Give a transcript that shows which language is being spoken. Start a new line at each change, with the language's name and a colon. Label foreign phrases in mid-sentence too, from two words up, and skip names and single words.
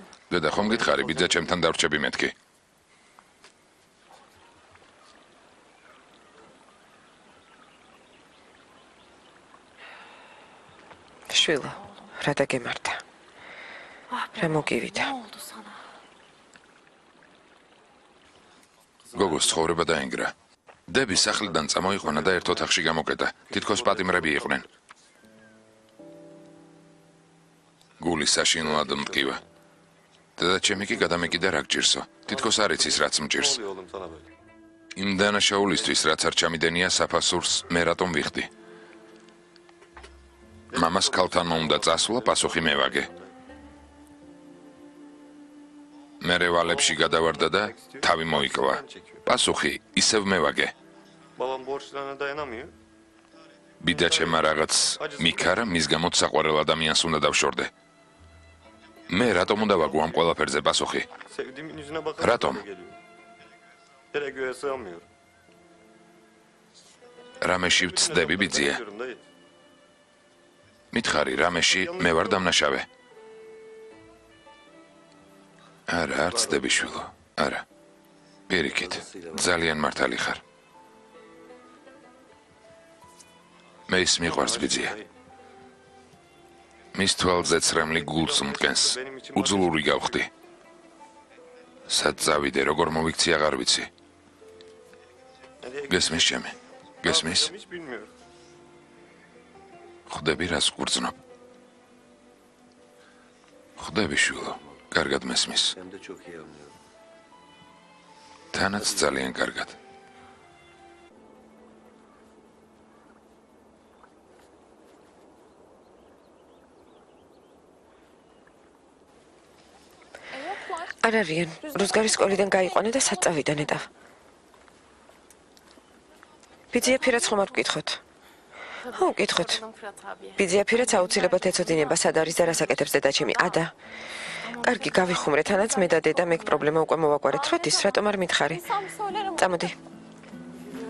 Georgian: დედა ხომ გითხარი ბიძა ჩემთან დავრჩები მეთქი? შვილო, რა დაგემართა? რა მოგივიდა?
Turkish: Ne oldu sana?
Georgian: გოგოს ცხოვრება დაინგრა. დები სახლიდან წამოიყვანა და ერთ ოთახში გამოკეტა. თითქოს პატიმრები იყვნენ. გული საშინლად მტკივა. დედა ჩემი კი გადამეკიდა რა გჭირსო. თითქოს არ იცის რაც მჭირს.
Turkish: Ne oluyor oğlum sana böyle?
Georgian: იმ დანაშაულისთვის რაც არ ჩამიდენია საფასურს მე რატომ ვიხდი? მამას ქალთან უნდა წასვლა, პასუხი მე ვაგე. მე რევალებში გადავარდა და თავი მოიკლა. პასუხი ისევ მე ვაგე.
Turkish: Babam borçlarına dayanamıyor.
Georgian: ბიძა ჩემმა რაღაც მიქარა, მის გამო საყვარელ ადამიანს უნდა დავშორდე. მე რატომ უნდა ვაგო ამ ყველაფერზე პასუხი?
Turkish: Sevdiğimin yüzüne bakarak
Georgian: Ratom.
Turkish: böyle geliyor. Yere göğe sığamıyorum.
Georgian: რამეში ვწდები ბიძია?
Turkish: Diyorum dayı.
Georgian: მითხარი, რამეში მე ვარ დამნაშავე? არა, არ ვწდები შვილო. არა. პირიქით, ძალიან მართალი ხარ. მე ის მიყვარს ბიძია. მის თვალზე ცრემლი გულს მტკენს. უძლური გავხდი. სად წავიდე, როგორ მოვიქცი აღარ ვიცი.
Turkish: Nereye
Georgian: გესმის ჩემი? გესმის?
Turkish: gideceğim hiç bilmiyorum.
Georgian: ხვდები რას გვგრძნობ. ხვდები შვილო, კარგად მესმის.
Turkish: Hem de çok iyi anlıyorum.
Georgian: თანაც ძალიან კარგად. არ არიან. რუსგარის სკოლიდან გაიყვანა და სად წავიდა ნეტავ. ბიძია ფირაც ხომ არ გკითხოთ? ხო, გკითხოთ.
Turkish: Fırat abiye.
Georgian: ბიძია ფირაც აუცილებლად ეცოდინება სად არის და რას აკეთებს დედაჩემი. ადა. კარგი, გავიხუმრე, თანაც მე და დედა მეკ პრობლემა უკვე მოვაგვარეთ. როდის, რატომ არ მითხარი?
Turkish: Sam söylerim.
Georgian: წამოდი.